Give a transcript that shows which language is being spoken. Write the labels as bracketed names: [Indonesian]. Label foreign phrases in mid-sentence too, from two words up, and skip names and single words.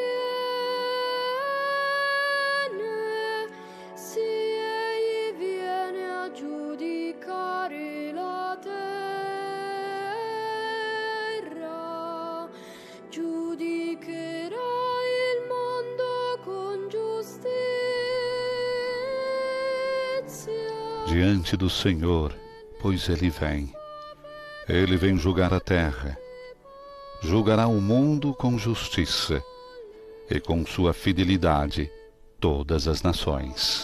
[Italian] viene, sì, egli viene a giudicare la terra, giudicherà il mondo con giustizia. [Portuguese] Diante do Senhor, pois ele vem. Ele vem julgar a terra. Julgará o mundo com justiça e com sua fidelidade todas as nações.